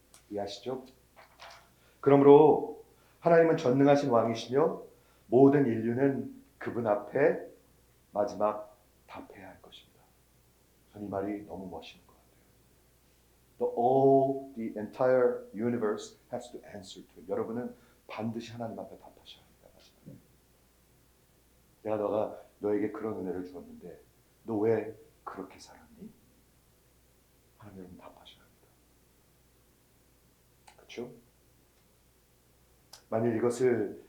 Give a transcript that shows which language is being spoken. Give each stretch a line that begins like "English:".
Korean: 이해하시죠? 그러므로 하나님은 전능하신 왕이시며 모든 인류는 그분 앞에 마지막 답해야 할 것입니다. 저는 이 말이 너무 멋있는 것 같아요.
English: The entire universe has to answer to it.
Korean: 여러분은 반드시 하나님 앞에 답하셔야 합니다. 마지막에. 내가 너에게 그런 은혜를 주었는데 너 왜 그렇게 살았니? 하나님 여러분 답하셔야 합니다. 그렇죠? 만일 이것을